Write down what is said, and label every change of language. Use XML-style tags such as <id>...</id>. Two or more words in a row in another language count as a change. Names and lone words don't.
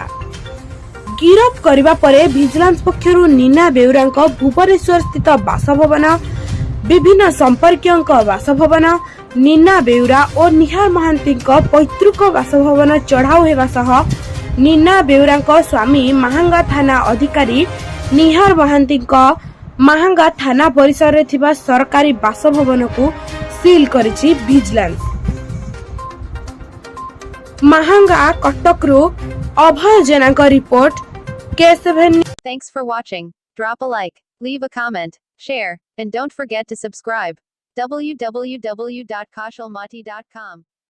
<or>ଗିରଫ କରିବା ପରେ ଭିଜିଲାନ୍ସ ପକ୍ଷରୁ ନୀନା ବେଉରାଙ୍କ ଭୁବନେଶ୍ୱର ସ୍ଥିତ ବାସଭବନ, ବିଭିନ୍ନ ସମ୍ପର୍କୀୟଙ୍କ ବାସଭବନ, ନୀନା ବେଉରା ଓ ନିହାର ମହାନ୍ତିଙ୍କ ପୈତୃକ ବାସଭବନ ଚଢ଼ାଉ ହେବା ସହ ନୀନା ବେଉରାଙ୍କ ସ୍ୱାମୀ ମାହାଙ୍ଗା ଥାନା ଅଧିକାରୀ ନିହାର ମହାନ୍ତିଙ୍କ ମାହାଙ୍ଗା ଥାନା ପରିସରରେ ଥିବା ସରକାରୀ ବାସଭବନକୁ ସିଲ୍ କରିଛି ଭିଜିଲାନ୍ସ। ମାହାଙ୍ଗା କଟକରୁ ଅଭୟ ଜେନାଙ୍କ ରିପୋର୍ଟ, K7।</or> <en>Thanks for watching. Drop a like, leave a comment, share, and don't forget to subscribe. www.kausalmati.com</en>